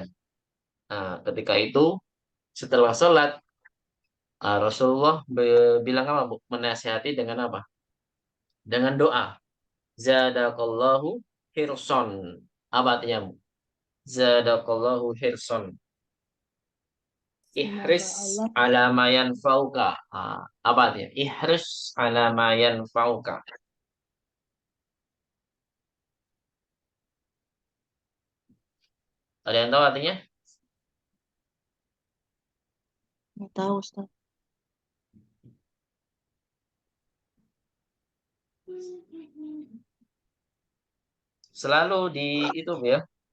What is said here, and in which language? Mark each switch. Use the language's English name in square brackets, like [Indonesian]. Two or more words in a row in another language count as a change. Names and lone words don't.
[Indonesian] Nah, ketika itu setelah sholat Rasulullah bilang apa, Bu? Menasihati dengan apa? Dengan doa. [Arabic] زادك الله حرصا. [Indonesian] Apa artinya, Bu? [Arabic] زادك الله حرصا. Ihris [Indonesian] Semoga Allah [Arabic] على ما ينفعك. Apa artinya? احرص على ما ينفعك. [Indonesian] Ada yang tahu artinya? Nggak tahu Ustaz. Selalu di itu, Bu ya.